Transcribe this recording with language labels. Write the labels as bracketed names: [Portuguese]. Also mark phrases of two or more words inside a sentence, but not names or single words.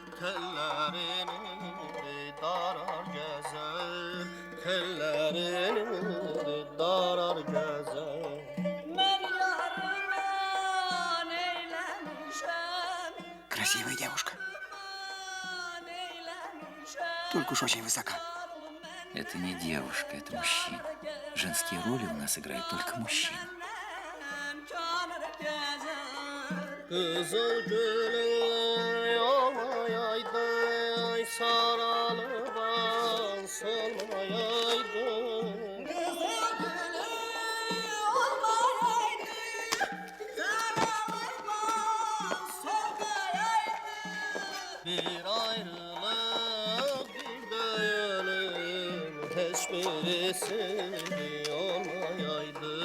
[Turkish] tellerini darar gezer, tellerini darar gezer. [Russian] Красивая девушка. Только уж очень высока. Это не девушка, это мужчина. Женские роли у нас играют только мужчины. [Turkish] Kızıl gülü olmayaydı, saralı ben solmayaydı. Bir ayrılık bir de ölüm, hiçbirisi olmayaydı.